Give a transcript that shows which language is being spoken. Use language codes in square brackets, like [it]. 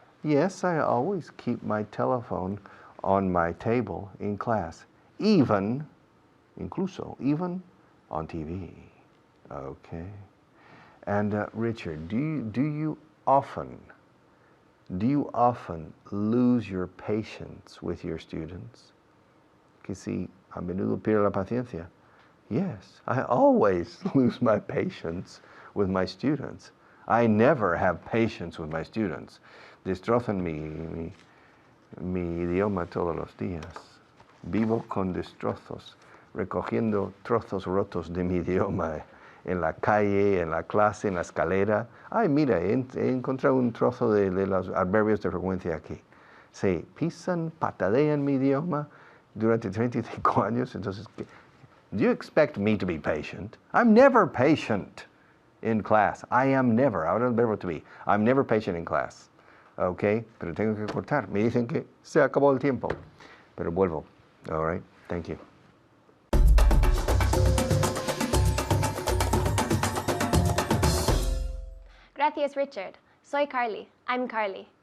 [en] Yes, I always keep my telephone on my table in class, incluso, even on TV. Okay. And Richard, do you often lose your patience with your students? [es] Que si a menudo pierdo la paciencia. [en] Yes, I always lose my patience with my students. I never have patience with my students. [es] Destrozan mi idioma todos los días. Vivo con destrozos, recogiendo trozos rotos de mi idioma en la calle, en la clase, en la escalera. Ay, mira, he encontrado un trozo de los adverbios de frecuencia aquí. Se pisan, patadean mi idioma durante 35 años. [en] Entonces, do you expect me to be patient? I'm never patient in class. I am never. [es] Ahora el verbo to be. [en] I'm never patient in class. [es] Okay, pero tengo que cortar. Me dicen que se acabó el tiempo. Pero vuelvo. [en] All right, thank you. [es] Gracias, Richard. Soy Carly. [en] I'm Carly.